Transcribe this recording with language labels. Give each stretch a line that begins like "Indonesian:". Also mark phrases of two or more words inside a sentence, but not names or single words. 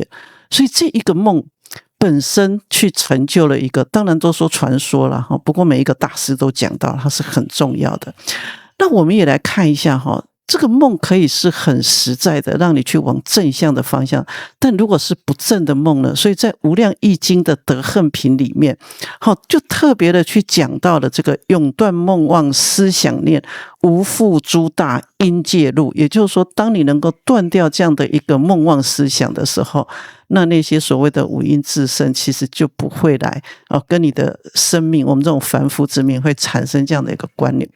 Chinese: 所以這一個夢本身去成就了一個，當然都說傳說了哈，不過每一個大師都講到它是很重要的。那我們也來看一下哈。這個夢可以是很實在的，讓你去往正向的方向，但如果是不正的夢呢？所以在《無量易經》的德行品裡面，就特別的去講到了這個永斷夢妄思想念，無復諸大因界路。也就是說，當你能夠斷掉這樣的一個夢妄思想的時候，那些所謂的五陰熾盛，其實就不會來跟你的生命，我們這種凡夫之命會產生這樣的一個關聯。